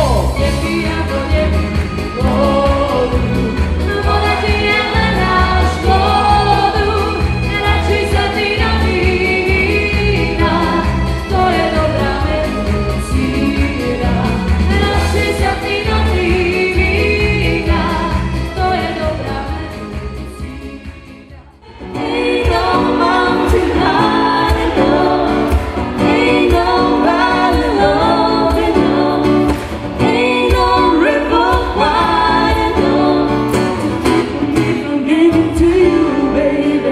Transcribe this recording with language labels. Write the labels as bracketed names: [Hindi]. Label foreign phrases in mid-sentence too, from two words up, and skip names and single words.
[Slovak] Nepijamo, vodu, voda ti je len na škodu. Radšej sa ty napína, to je dobrá medicína. Radšej sa ty napína, to je dobrá medicína. [English] Ain't no mountain high enough, ain't nobody low enough, ain't no river wide enough to keep me from getting to you, baby.